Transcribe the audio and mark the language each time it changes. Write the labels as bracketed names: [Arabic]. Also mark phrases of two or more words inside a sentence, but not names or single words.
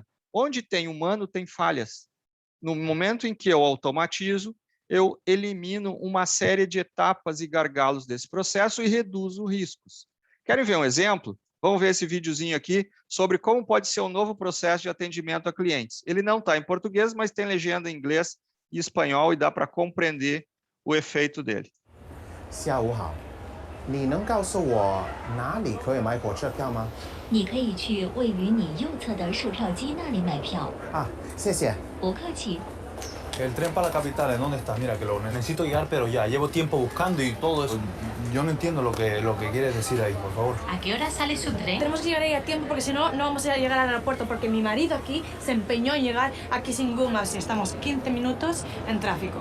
[Portuguese] Onde tem humano, tem falhas. No momento em que eu automatizo, eu elimino uma série de etapas e gargalos desse processo e reduzo riscos. Querem ver um exemplo? Vamos ver esse videozinho aqui sobre como pode ser um novo processo de atendimento a clientes. Ele não está em português, mas tem legenda em inglês e espanhol e dá para compreender o efeito dele. [Chinese] 下午好，你能告诉我哪里可以买火车票吗？你可以去位于你右侧的售票机那里买票。啊，谢谢。不客气。 [Spanish] El tren para la capital, ¿en dónde está? Mira, que lo necesito llegar, pero ya. Llevo tiempo buscando y todo eso. Yo no entiendo lo que quieres decir ahí, por favor. ¿A qué hora sale su tren? Tenemos que llegar ahí a tiempo porque si no, no vamos a llegar al aeropuerto porque mi marido aquí se empeñó en llegar aquí sin gomas y estamos 15 minutos en tráfico.